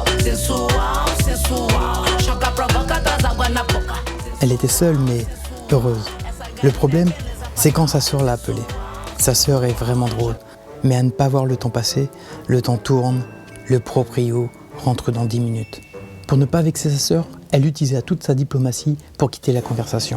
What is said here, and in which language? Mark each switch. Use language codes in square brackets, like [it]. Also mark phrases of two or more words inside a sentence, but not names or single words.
[pt] Sensual, sensual, choca, provoca, traz água na boca. [fr] Elle était seule mais heureuse. Le problème, c'est quand sa sœur l'a appelée. Sa sœur est vraiment drôle, mais à ne pas voir le temps passer, le temps tourne, le proprio rentre dans 10 minutes. Pour ne pas vexer sa sœur, elle utilisait toute sa diplomatie pour quitter la conversation.